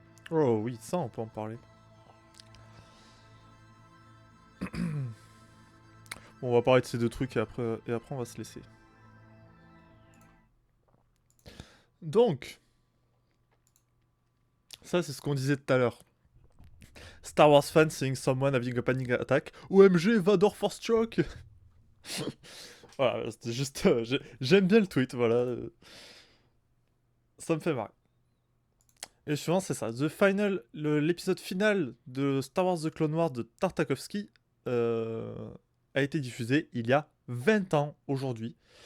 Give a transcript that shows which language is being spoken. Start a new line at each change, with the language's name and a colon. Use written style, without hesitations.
French: Oh oui, ça on peut en parler. Bon, on va parler de ces deux trucs et après on va se laisser. Donc, ça c'est ce qu'on disait tout à l'heure.
English: Star Wars fan seeing someone having a panic attack.
French: OMG, Vador Force Choke. Voilà, c'était juste... j'aime bien le tweet, voilà. Ça me fait marrer. Et le suivant, c'est ça. L'épisode final de Star Wars The Clone Wars de Tartakovsky a été diffusé il y a 20 ans aujourd'hui.